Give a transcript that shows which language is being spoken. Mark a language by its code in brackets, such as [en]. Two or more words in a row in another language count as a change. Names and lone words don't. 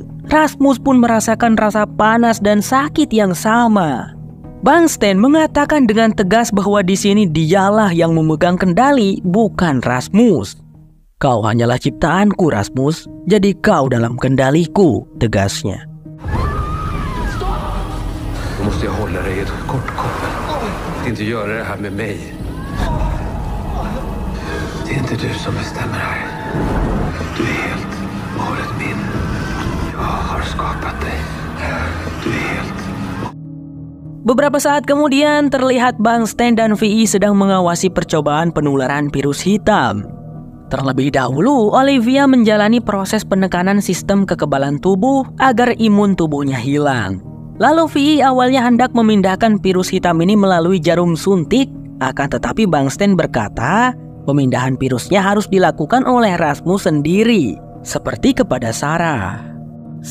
[id] Rasmus pun merasakan rasa panas dan sakit yang sama. Bangsten mengatakan dengan tegas bahwa di sini dialah yang memegang kendali, bukan Rasmus. Kau hanyalah ciptaanku, Rasmus. Jadi kau dalam kendaliku, tegasnya. [sv] Då måste jag hålla dig i ett kort koppel. Att inte göra det här med mig. Det är inte du som bestämmer här. Du är helt och hållet min. Jag har skapat dig. Du är helt. [id] Beberapa saat kemudian terlihat Bangsten dan Vi sedang mengawasi percobaan penularan virus hitam. Terlebih dahulu, Olivia menjalani proses penekanan sistem kekebalan tubuh agar imun tubuhnya hilang. Lalu Vi awalnya hendak memindahkan virus hitam ini melalui jarum suntik, akan tetapi Bangsten berkata, pemindahan virusnya harus dilakukan oleh Rasmus sendiri, seperti kepada Sarah.